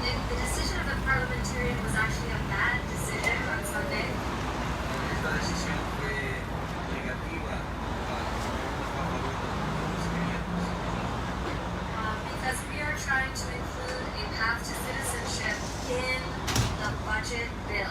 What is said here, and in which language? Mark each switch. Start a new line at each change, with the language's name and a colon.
English: The decision of the parliamentarian was actually a bad decision on Sunday.
Spanish: Esta decisión fue negativa a favor de los clientes.
English: Because we are trying to include a path to citizenship in the budget bill.